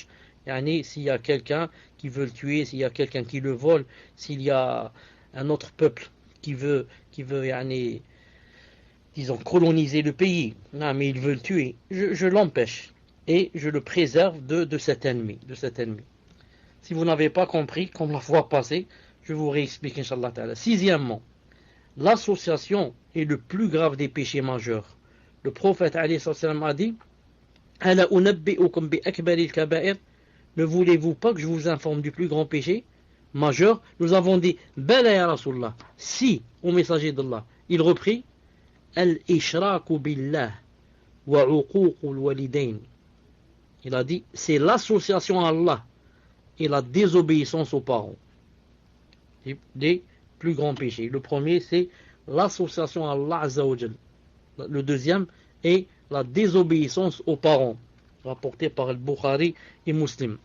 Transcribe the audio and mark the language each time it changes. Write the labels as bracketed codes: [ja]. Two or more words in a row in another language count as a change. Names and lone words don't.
[fr] S'il y a quelqu'un qui veut le tuer, s'il y a quelqu'un qui le vole, s'il y a un autre peuple qui veut disons, coloniser le pays, mais il veut le tuer, je l'empêche et je le préserve de cet ennemi, Si vous n'avez pas compris, comme la fois passée, je vous réexplique, [ar] إن شاء الله تعالى. [fr] Sixièmement, l'association est le plus grave des péchés majeurs. Le prophète [ar] عليه السلام [fr] a dit: [ar] ألا أنبئكم بأكبر الكبائر. [fr] Ne voulez-vous pas que je vous informe du plus grand péché majeur? Nous avons dit [ar] بلى يا رسول الله, [fr] si, au messager d'Allah. Il reprit: [ar] الإشراك بالله وعقوق الوالدين. [fr] Il a dit, c'est l'association à Allah et la désobéissance aux parents. Des plus grands péchés. Le premier, c'est l'association à Allah [ar] عز وجل. [fr] Le deuxième est la désobéissance aux parents, rapporté par Al-Bukhari et Muslim.